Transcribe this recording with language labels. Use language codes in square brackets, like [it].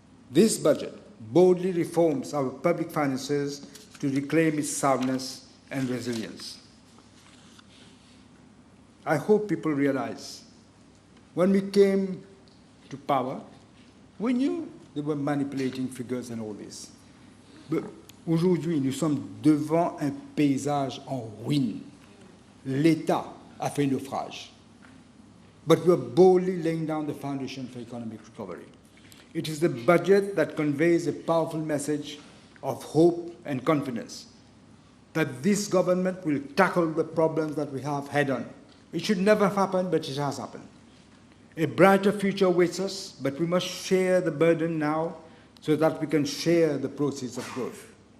[en] This budget boldly reforms our public finances to reclaim its soundness and resilience. I hope people realize when we came to power, we knew they were manipulating figures and all this. But [fr] aujourd'hui, nous sommes devant un paysage en ruine. L'État a fait naufrage. [en] But we are boldly laying down the foundation for economic recovery. It is the budget that conveys a powerful message of hope and confidence that this government will tackle the problems that we have head on. It should never happen, but it has happened. A brighter future awaits us, but we must share the burden now so that we can share the proceeds of growth.